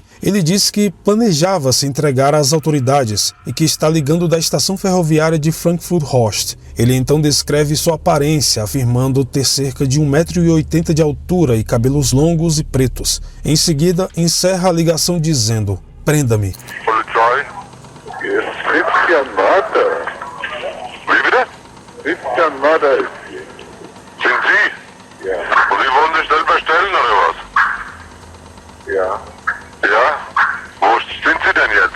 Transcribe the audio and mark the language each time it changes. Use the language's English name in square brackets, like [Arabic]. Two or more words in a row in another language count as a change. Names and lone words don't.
[Portuguese] Ele diz que planejava se entregar às autoridades e que está ligando da estação ferroviária de Frankfurt-Horst. Ele então descreve sua aparência, afirmando ter cerca de 1,80 m de altura e cabelos longos e pretos. Em seguida, encerra a ligação dizendo: "Prenda-me." [German] Polizei? Christian Mörder. Wie bitte? Christian Mörder ist hier. Sind Sie? Ja. Und Sie wollen sich selber stellen oder was? Ja. Ja? Wo sind Sie denn jetzt?